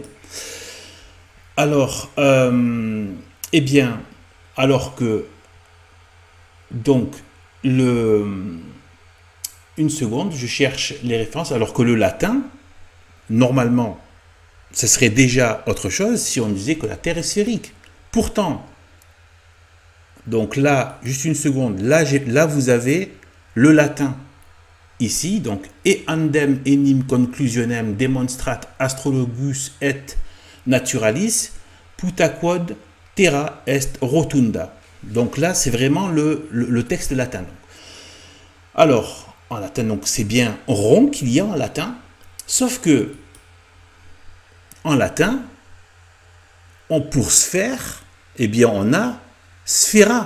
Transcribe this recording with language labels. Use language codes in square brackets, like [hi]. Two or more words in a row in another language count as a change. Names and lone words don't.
[fr] Alors, eh bien, alors que, donc, une seconde, je cherche les références, alors que le latin, normalement, ce serait déjà autre chose si on disait que la Terre est sphérique. Pourtant, donc là, juste une seconde, là vous avez le latin ici, donc [la] e andem enim conclusionem demonstrat astrologus et naturalis putaquod terra est rotunda. [fr] Donc là, c'est vraiment le texte latin. Alors, en latin, donc c'est bien rond qu'il y a en latin, sauf que en latin, pour sphère, eh bien on a sphera.